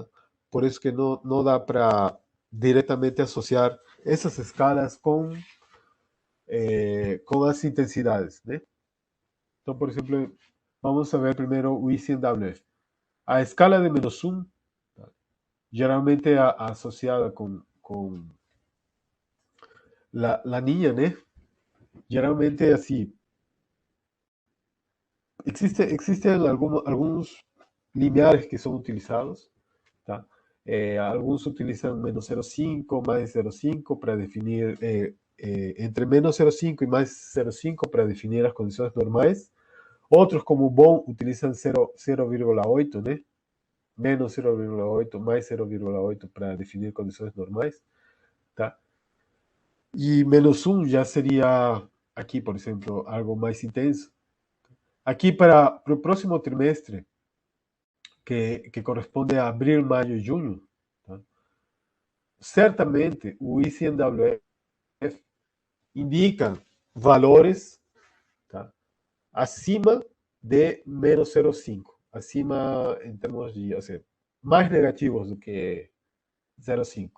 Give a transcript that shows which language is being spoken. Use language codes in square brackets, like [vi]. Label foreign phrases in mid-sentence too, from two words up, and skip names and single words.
[pt] Por isso que não dá para diretamente associar essas escalas com as intensidades, né? Então, por exemplo, vamos a ver primeiro o ICMWF. A escala de -1, tá? Geralmente associada com la niña, né? Geralmente é assim. [es] Existen algunos lineares que son utilizados, ¿tá? Algunos utilizan -0,5, más 0,5 para definir, entre -0,5 y más 0,5 para definir las condiciones normales. Otros, como Bond, utilizan 0,8, ¿no? Menos 0,8, más 0,8 para definir condiciones normales, ¿tá? Y -1 ya sería, aquí, por ejemplo, algo más intenso. [pt] Aqui para o próximo trimestre, que corresponde a abril, maio e junho, tá? Certamente o ICMWF indica valores, tá? Acima de -0,5, acima em termos de, assim, mais negativos do que 0,5.